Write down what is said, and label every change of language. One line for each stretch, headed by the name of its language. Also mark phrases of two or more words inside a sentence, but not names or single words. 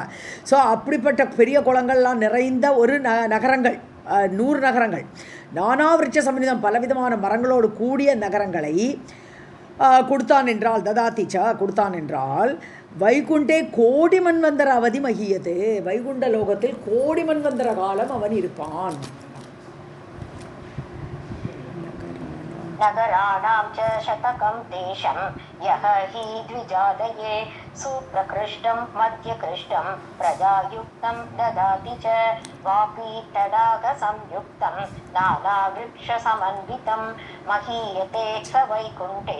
Tamil: ஸோ அப்படிப்பட்ட பெரிய குளங்கள்லாம் நிறைந்த ஒரு நகரங்கள், 100 நகரங்கள்,
Sanskrit: नानावृक्ष समन्वितम्
Tamil: பலவிதமான மரங்களோடு கூடிய நகரங்களை கொடுத்தான் என்றால், ததாத்திச்சா கொடுத்தான் என்றால்,
Sanskrit: वैकुण्ठे कोटि मन्वन्तर अवधि महीयते,
Tamil: வைகுண்ட லோகத்தில் கோடி மன்வந்தர காலம் அவன் இருப்பான்.
Sanskrit: नगराणां च शतकं तेषं यः हि द्विजादये सुप्रकृष्टं मध्यकृष्टं प्रजायुक्तं ददाति च वापि तडागसंयुक्तं नानावृक्षसमन्वितं महीयते स वैकुण्ठे